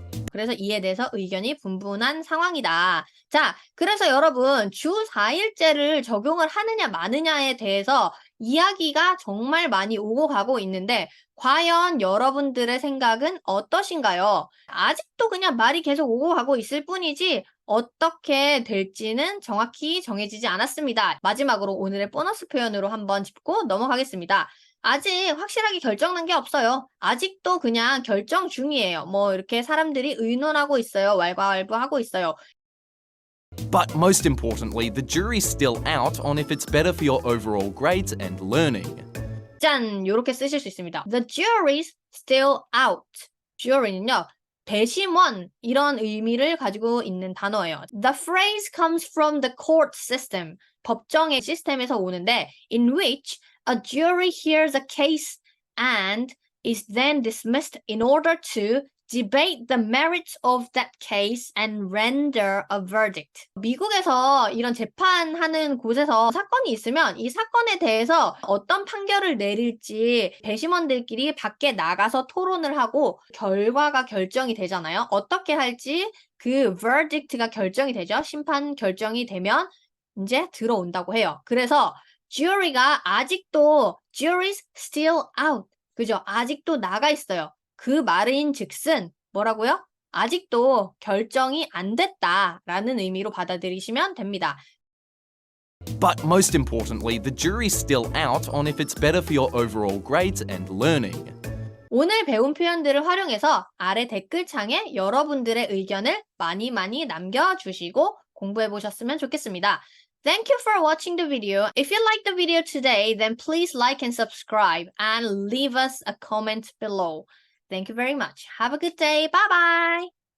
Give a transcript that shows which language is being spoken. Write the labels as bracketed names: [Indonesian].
[Korean] 그래서 이에 대해서 의견이 분분한 상황이다. 자, 그래서 여러분 주 4일제를 적용을 하느냐 마느냐에 대해서 이야기가 정말 많이 오고 가고 있는데 과연 여러분들의 생각은 어떠신가요? 아직도 그냥 말이 계속 오고 가고 있을 뿐이지 어떻게 될지는 정확히 정해지지 않았습니다. 마지막으로 오늘의 보너스 표현으로 한번 짚고 넘어가겠습니다. 아직 확실하게 결정난 게 없어요. 아직도 그냥 결정 중이에요. 뭐 이렇게 사람들이 의논하고 있어요. 왈가왈부하고 있어요. [English] But most importantly, the jury's still out on if it's better for your overall grades and learning. [Korean] 짠! 요렇게 쓰실 수 있습니다. [English] The jury's still out. jury는요. [Korean] 배심원 이런 의미를 가지고 있는 단어예요. [English] The phrase comes from the court system. [Korean] 법정의 시스템에서 오는데 [English] in which a jury hears a case and is then dismissed in order to debate the merits of that case and render a verdict. [Korean] 미국에서 이런 재판하는 곳에서 사건이 있으면 이 사건에 대해서 어떤 판결을 내릴지 배심원들끼리 밖에 나가서 토론을 하고 결과가 결정이 되잖아요. 어떻게 할지 그 verdict가 결정이 되죠. 심판 결정이 되면 이제 들어온다고 해요. 그래서 jury가 아직도 [English] jury's still out. [Korean] 그죠? 아직도 나가 있어요. 그 말인 즉슨 뭐라고요? 아직도 결정이 안 됐다라는 의미로 받아들이시면 됩니다. [English] But most importantly, the jury's still out on if it's better for your overall grades and learning. [Korean] 오늘 배운 표현들을 활용해서 아래 댓글창에 여러분들의 의견을 많이 남겨주시고 공부해 보셨으면 좋겠습니다. [English] Thank you for watching the video. If you liked the video today, then please like and subscribe and leave us a comment below. Thank you very much. Have a good day. Bye bye.